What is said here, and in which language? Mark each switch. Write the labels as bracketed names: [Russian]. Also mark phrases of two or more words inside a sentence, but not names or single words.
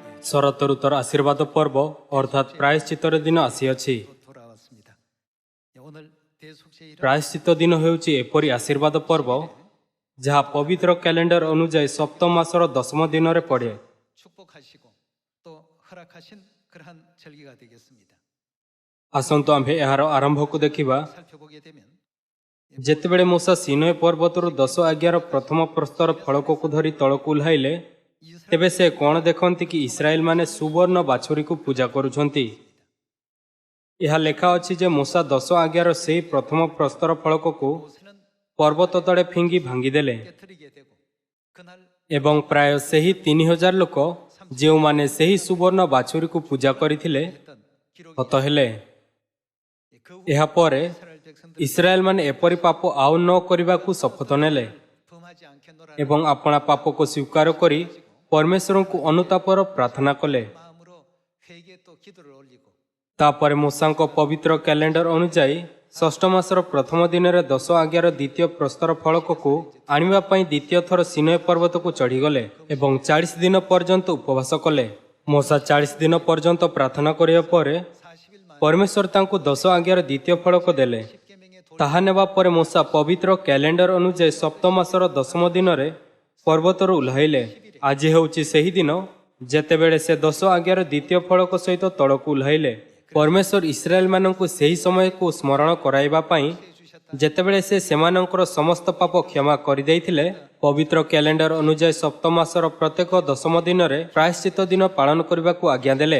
[Odia] ଶରତ ଋତୁର ଆଶୀର୍ବାଦ ପର୍ବ ଅର୍ଥାତ୍ ପ୍ରାୟଶ୍ଚିତ୍ତର ଦିନ ଆସିଅଛି। [Korean] 돌아왔습니다. 오늘 대속죄일은 [Odia] ପ୍ରାୟଶ୍ଚିତ୍ତ ଦିନ ହେଉଛି ଏପରି ଆଶୀର୍ବାଦ ପର୍ବ ଯାହା ପବିତ୍ର କ୍ୟାଲେଣ୍ଡର ଅନୁଯାୟୀ ସପ୍ତମ ମାସର 10ମ ଦିନରେ ପଡ଼େ। [Korean] 축복하시고 또 허락하신 그러한 절기가 되겠습니다. [Odia] ଆସନ୍ତୁ ଆମ୍ଭେ ଏହାର ଆରମ୍ଭକୁ ଦେଖିବା। [Korean] 살펴보게 되면 [Odia] ଯେତେବେଳେ ମୂଷା ସିନୟ ପର୍ବତରୁ 10 ଆଜ୍ଞାର ପ୍ରଥମ ପ୍ରସ୍ତର ଫଳକକୁ ଧରି ତଳକୁ ଓହ୍ଲାଇଲେ, ତେବେ ସେ କ'ଣ ଦେଖନ୍ତି କି ଇସ୍ରାଏଲମାନେ ସୁବର୍ଣ୍ଣ ବାଛୁରୀକୁ ପୂଜା କରୁଛନ୍ତି। ଏହା ଲେଖା ଅଛି ଯେ ମୂଷା 10 ଆଜ୍ଞାର ସେହି ପ୍ରଥମ ପ୍ରସ୍ତର ଫଳକକୁ [Korean] 모세는 [Odia] ପର୍ବତ ତଳେ ଫିଙ୍ଗି ଭାଙ୍ଗିଦେଲେ [Korean] 깨뜨리게 되고 그날 [Odia] ଏବଂ ପ୍ରାୟ ସେହି 3000 ଲୋକ ଯେଉଁମାନେ ସେହି ସୁବର୍ଣ୍ଣ ବାଛୁରୀକୁ ପୂଜା କରିଥିଲେ [Korean] 했던 기록이 [Odia] ହତ ହେଲେ। [Korean] 그 [Odia] ଏହାପରେ [Korean] 이스라엘 백성들 [Odia] ଇସ୍ରାଏଲମାନେ ଏପରି ପାପ ଆଉ ନ କରିବାକୁ ଶପଥ ନେଲେ [Korean] 범하지 않겠노라 [Odia] ଏବଂ ଆପଣା ପାପକୁ ସ୍ୱୀକାର କରି ପରମେଶ୍ୱରଙ୍କୁ ଅନୁତାପର ପ୍ରାର୍ଥନା କଲେ। [Korean] 마음으로 회개 또 기도를 올리고 [Odia] ତାପରେ ମୂଷାଙ୍କ ପବିତ୍ର କ୍ୟାଲେଣ୍ଡର ଅନୁଯାୟୀ ଷଷ୍ଠ ମାସର ପ୍ରଥମ ଦିନରେ 10 ଆଜ୍ଞାର ଦ୍ୱିତୀୟ ପ୍ରସ୍ତର ଫଳକକୁ ଆଣିବା ପାଇଁ ଦ୍ୱିତୀୟ ଥର ସିନୟ ପର୍ବତକୁ ଚଢ଼ିଗଲେ ଏବଂ 40 ଦିନ ପର୍ଯ୍ୟନ୍ତ ଉପବାସ କଲେ। ମୂଷା 40 ଦିନ ପର୍ଯ୍ୟନ୍ତ ପ୍ରାର୍ଥନା କରିବା ପରେ [Korean] 40일 만에 [Odia] ପରମେଶ୍ୱର ତାଙ୍କୁ 10 ଆଜ୍ଞାର ଦ୍ୱିତୀୟ ଫଳକ ଦେଲେ। [Korean] 십계명의 [Odia] ତାହା ନେବା ପରେ ମୂଷା ପବିତ୍ର କ୍ୟାଲେଣ୍ଡର ଅନୁଯାୟୀ ସପ୍ତମ ମାସର 10ମ ଦିନରେ ପର୍ବତରୁ ଓହ୍ଲାଇଲେ। ଆଜି ହେଉଛି ସେହି ଦିନ ଯେତେବେଳେ ସେ 10 ଆଜ୍ଞାର ଦ୍ୱିତୀୟ ଫଳକ ସହିତ ତଳକୁ ଓହ୍ଲାଇଲେ। ପରମେଶ୍ୱର ଇସ୍ରାଏଲମାନଙ୍କୁ ସେହି ସମୟକୁ ସ୍ମରଣ କରାଇବା ପାଇଁ ଯେତେବେଳେ ସେ ସେମାନଙ୍କର ସମସ୍ତ ପାପ କ୍ଷମା କରିଦେଇଥିଲେ, ପବିତ୍ର କ୍ୟାଲେଣ୍ଡର ଅନୁଯାୟୀ ସପ୍ତମ ମାସର ପ୍ରତ୍ୟେକ 10ମ ଦିନରେ ପ୍ରାୟଶ୍ଚିତ୍ତ ଦିନ ପାଳନ କରିବାକୁ ଆଜ୍ଞା ଦେଲେ।